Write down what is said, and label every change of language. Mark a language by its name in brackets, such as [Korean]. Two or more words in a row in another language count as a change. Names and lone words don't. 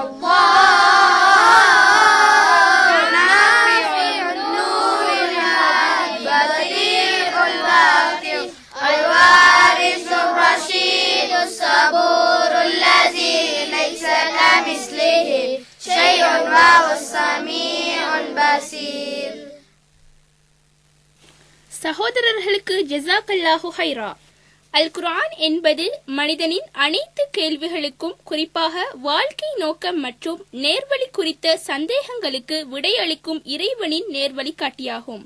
[Arabic] النافع النور الهادي البديع الباقي الوارث الرشيد الصبور الذي ليس كمثله شيء وهو السميع البصير. [Tamil] சகோதரர்களுக்கு [Arabic] جزاك الله خيرا. [Tamil] அல் குர்ஆன் என்பது மனிதனின் அனைத்து கேள்விகளுக்கும், குறிப்பாக வாழ்க்கை நோக்கம் மற்றும் நேர்வழி குறித்த சந்தேகங்களுக்கு விடையளிக்கும் இறைவனின் நேர்வழி காட்டியாகும்.